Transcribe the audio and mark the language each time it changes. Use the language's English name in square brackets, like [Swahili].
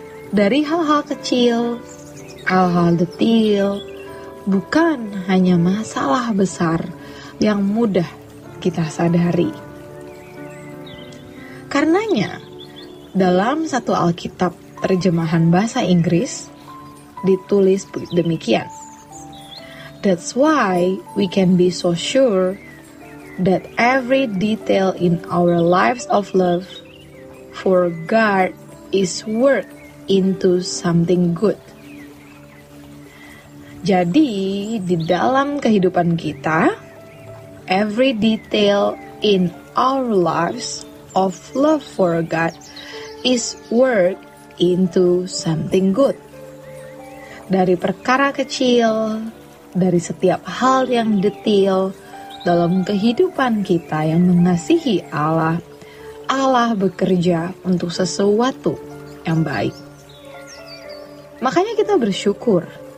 [Indonesian] Dari hal-hal kecil, hal-hal detil, bukan hanya masalah besar yang mudah kita sadari. Karenanya, dalam satu Alkitab terjemahan bahasa Inggris, ditulis demikian. [English] That's why we can be so sure that every detail in our lives of love for God is worked into something good. [Indonesian] Jadi, di dalam kehidupan kita, [English] every detail in our lives of love for God is worked into something good. [Indonesian] Dari perkara kecil, dari setiap hal yang detail dalam kehidupan kita yang mengasihi Allah, Allah bekerja untuk sesuatu yang baik. Makanya kita bersyukur,